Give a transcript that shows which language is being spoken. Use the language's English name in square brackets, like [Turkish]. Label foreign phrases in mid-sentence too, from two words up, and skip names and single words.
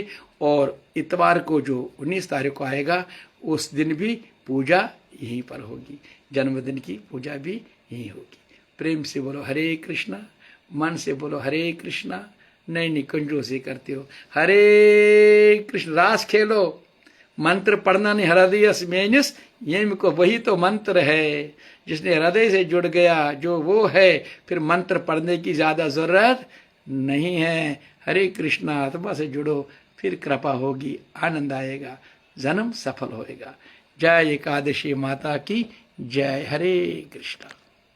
[Hindi] और इतवार को जो 19 तारीख को आएगा उस दिन भी पूजा यहीं पर होगी, जन्मदिन की पूजा भी यहीं होगी। प्रेम से बोलो हरे कृष्णा, मन से बोलो हरे कृष्णा, नहीं कंजूसी करते हो हरे कृष्ण। रास खेलो, मंत्र पढ़ना नहीं, हृदय मेनिस यम को, वही तो मंत्र है। जिसने हृदय से जुड़ गया जो वो है, फिर मंत्र पढ़ने की ज्यादा जरूरत नहीं है। हरे कृष्णा आत्मा से जुड़ो, फिर कृपा होगी, आनंद आएगा, जन्म सफल होएगा। जय एकादशी माता की जय। हरे कृष्णा।